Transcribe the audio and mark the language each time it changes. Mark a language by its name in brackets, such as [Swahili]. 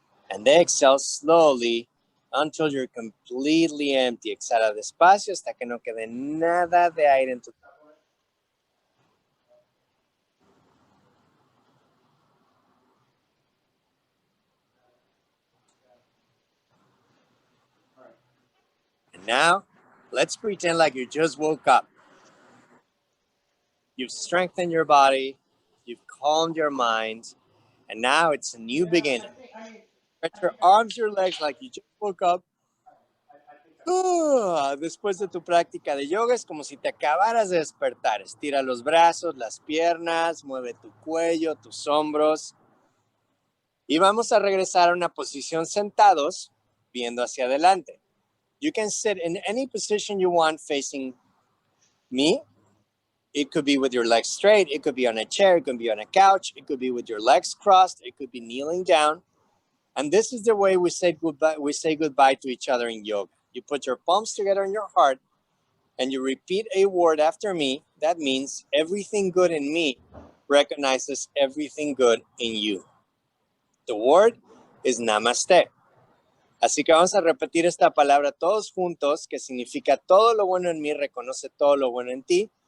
[English] And exhale slowly until you're completely empty. [Spanish] Exhala despacio hasta que no quede nada de aire en tu cuerpo. [English] Now, let's pretend like you just woke up. You've strengthened your body, you've calmed your mind, and now it's a new beginning. Stretch your arms, your legs like you just woke up. [Spanish] Después de tu práctica de yoga es como si te acabaras de despertar. Estira los brazos, las piernas, mueve tu cuello, tus hombros. Y vamos a regresar a una posición sentados, viendo hacia adelante. [English] You can sit in any position you want facing me. It could be with your legs straight. It could be on a chair. It could be on a couch. It could be with your legs crossed. It could be kneeling down. And this is the way we say goodbye. We say goodbye to each other in yoga. You put your palms together in your heart and you repeat a word after me. That means everything good in me recognizes everything good in you. The word is namaste. [Spanish] Así que vamos a repetir esta palabra todos juntos, que significa todo lo bueno en mí reconoce todo lo bueno en ti.